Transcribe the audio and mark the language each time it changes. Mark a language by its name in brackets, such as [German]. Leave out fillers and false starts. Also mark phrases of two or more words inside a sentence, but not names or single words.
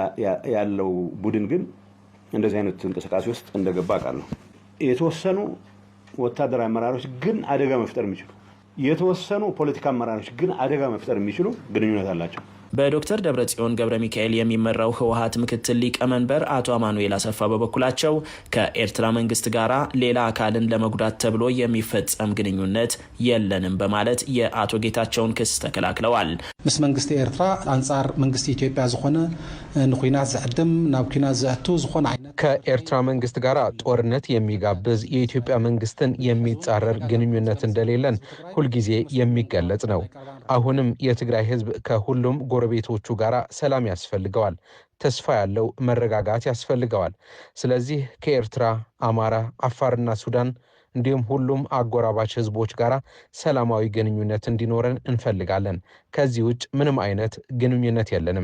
[Amharic] ያለው ቡድን ግን እንደዚህ አይነት እንቅስቃሴ ውስጥ እንደገባ አውቃለሁ። የተወሰኑ ወታደራዊ አመራሮች ግን አደጋ መፍጠር የሚችሉ የተወሰኑ ፖለቲካ አመራሮች ግን አደጋ መፍጠር የሚችሉ ግንኙነት አላቸው። በዶክተር ደብረጽዮን ገብረ ሚካኤል የሚመራው ህወሓት ምክትል ሊቀመንበር አቶ አማኑኤል አሰፋ በበኩላቸው ከኤርትራ መንግስት ጋር ሌላ አካልን ለመጉዳት ተብሎ የሚፈጸም ግንኙነት የለንም በማለት የአቶ ጌታቸውን ክስ ተከላክለዋል። [Tigrinya] ምስ መንግስቲ ኤርትራ አንጻር መንግስቲ ኢትዮጵያ ዝኾነ ንኩናት ዘዕድም ናብ ኩናት ዘእቱ ዝኾነ አይነት [Amharic] ከኤርትራ መንግስት ጋር ጦርነት የሚጋብዝ የኢትዮጵያ መንግስትን የሚጻረር ግንኙነት እንደሌለን ሁልጊዜ የሚገለጽ ነው። አሁንም የትግራይ ህዝብ ከሁሉም ጎረቤቶቹ ጋር ሰላም ያስፈልገዋል። ተስፋ ያለው መረጋጋት ያስፈልገዋል። ስለዚህ ከኤርትራ፣ አማራ፣ አፋርና ሱዳን እንዲሁም ሁሉም አጎራባች ህዝቦች ጋር ሰላማዊ ግንኙነት እንዲኖረን እንፈልጋለን። ከዚህ ውጭ ምንም አይነት ግንኙነት የለንም።